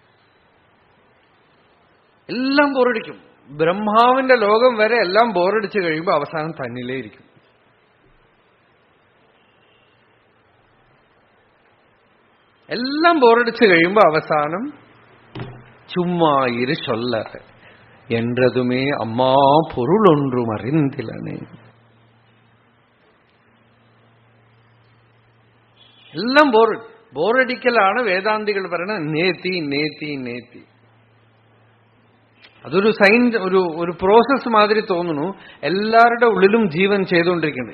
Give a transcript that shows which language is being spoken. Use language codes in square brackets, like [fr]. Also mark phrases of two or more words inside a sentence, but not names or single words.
[ml] എല്ലാം ബോറടിക്കും. ബ്രഹ്മാവിന്റെ ലോകം വരെ എല്ലാം ബോറടിച്ചു കഴിയുമ്പോൾ അവസാനം തന്നിലേ ഇരിക്കും. എല്ലാം ബോറടിച്ചു കഴിയുമ്പോൾ അവസാനം [ta] சும்மா இரு சொல்லத் என்றதுமே அம்மா பொருள் ஒன்றும் அறிந்திலனே. [ml] എല്ലാം ബോറടിക്കലാണ് വേദാന്തികൾ പറയുന്നത്. [sa] നേത്തി നേത്തി നേത്തി. [ml] അതൊരു സയൻസ്, ഒരു പ്രോസസ് മാതിരി തോന്നുന്നു. എല്ലാവരുടെ ഉള്ളിലും ജീവൻ ചെയ്തുകൊണ്ടിരിക്കുന്നത്.